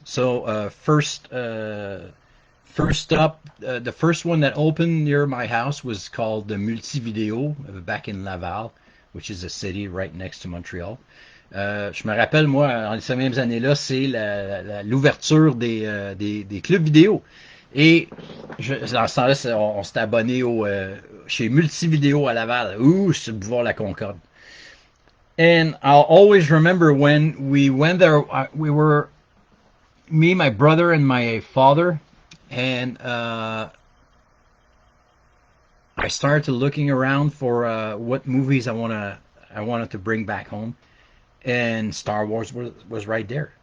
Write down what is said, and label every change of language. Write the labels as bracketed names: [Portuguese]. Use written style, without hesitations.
[English] So first up, the first one that opened near my house was called the Multivideo back in Laval, which is a city right next to Montreal. [French] Je me rappelle, moi, en ces mêmes années-là, c'est l'ouverture des clubs vidéo. Et dans ce temps-là, on s'est abonné chez Multivideo à Laval, sur le boulevard La Concorde. [English] And I'll always remember when we went there, we were, me, my brother, and my father, and I started looking around for what movies I wanted to bring back home, and Star Wars was right there.